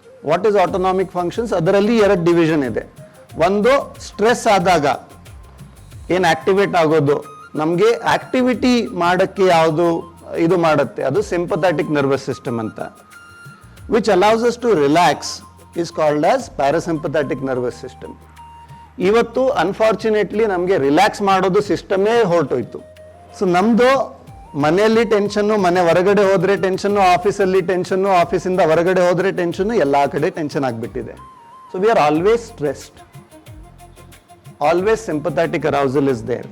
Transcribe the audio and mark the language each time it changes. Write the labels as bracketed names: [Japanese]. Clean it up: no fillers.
[English] What is autonomic functions? [Kannada] ಅದರಲ್ಲಿ 2 division ಇದೆ. ಒಂದು, ಸ್ಟ್ರೆಸ್ ಆದಾಗ ಏನು ಆಕ್ಟಿವೇಟ್ ಆಗೋದು, ನಮಗೆ ಆಕ್ಟಿವಿಟಿ ಮಾಡೋಕ್ಕೆ ಯಾವುದು ಇದು ಮಾಡುತ್ತೆ, ಅದು ಸಿಂಪಥೆಟಿಕ್ ನರ್ವಸ್ ಸಿಸ್ಟಮ್ ಅಂತ, [English] Which allows us to relax is called as parasympathetic nervous system. [Kannada] ಇವತ್ತು ಅನ್ಫಾರ್ಚುನೇಟ್ಲಿ ನಮಗೆ ರಿಲ್ಯಾಕ್ಸ್ ಮಾಡೋದು ಸಿಸ್ಟಮೇ ಹೊರಟೋಯ್ತು. ಸೊ ನಮ್ಮದು ಮನೆಯಲ್ಲಿ ಟೆನ್ಷನ್ನು, ಮನೆ ಹೊರಗಡೆ ಹೋದರೆ ಟೆನ್ಷನ್ನು, ಆಫೀಸಲ್ಲಿ ಟೆನ್ಷನ್ನು, ಆಫೀಸಿಂದ ಹೊರಗಡೆ ಹೋದರೆ ಟೆನ್ಷನ್ನು, ಎಲ್ಲ ಕಡೆ ಟೆನ್ಷನ್ ಆಗಿಬಿಟ್ಟಿದೆ. [English] So we are always stressed. Always sympathetic arousal is there.